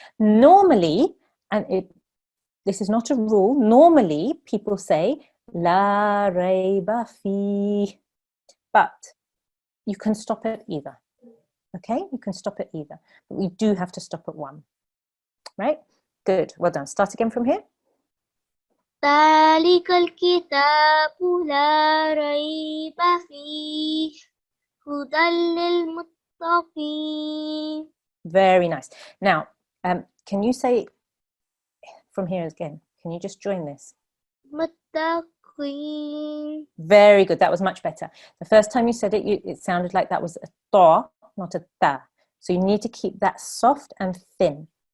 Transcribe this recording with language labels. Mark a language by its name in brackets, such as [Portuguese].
[English] Normally, and this is not a rule, normally people say la rayba fi, but you can stop at either. Okay, you can stop at either, but we do have to stop at one. Right? Good, well done. Start again from here. [Arabic] ذلك الكتاب لا ريب فيه هدى للمتقين. [English] Very nice. Now, can you say from here again? Can you just join this? [Arabic] متقين. [English] Very good. That was much better. The first time you said it, it sounded like that was a ta, not a ta. So you need to keep that soft and thin.